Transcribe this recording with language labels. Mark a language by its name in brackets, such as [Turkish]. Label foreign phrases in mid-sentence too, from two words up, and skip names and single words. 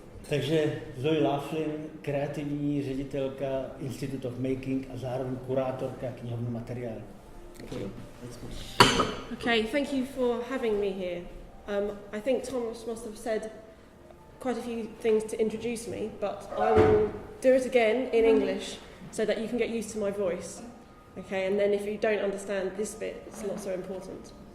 [Czech] Takže Zoe Laughlin, kreativní ředitelka Institute of Making a zároveň kurátorka knihovny materiálu. [English] Okay, thank you for having me here. I think Thomas must have said quite a few things to introduce me, but I will do it again in English so that you can get used to my voice. Okay, and then if you don't understand this bit, it's not so important.